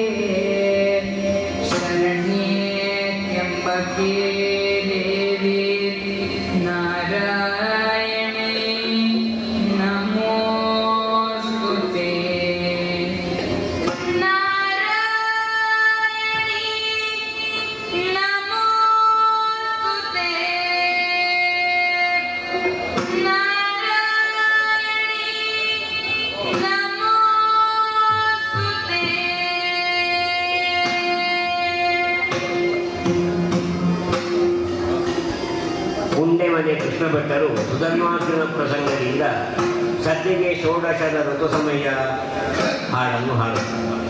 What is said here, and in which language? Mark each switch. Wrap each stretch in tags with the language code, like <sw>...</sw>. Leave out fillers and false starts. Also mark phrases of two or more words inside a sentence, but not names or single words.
<sa>शरण्ये त्र्यम्बके देवी नारायणे नमोऽस्तुते नारायणी नमोऽस्तुते नारायणी</sa> <kn>ಮುಂದೆ ಮನೆ ಕೃಷ್ಣ ಭಟ್ಟರು ಸುಧರ್ಮಾರ್ಜುನ ಪ್ರಸಂಗದಿಂದ ಸದ್ಯಗೆ ಷೋಡಶದ ಋತು ಸಮಯ ಹಾಡನ್ನು ಹಾಡುತ್ತಾರೆ.</kn>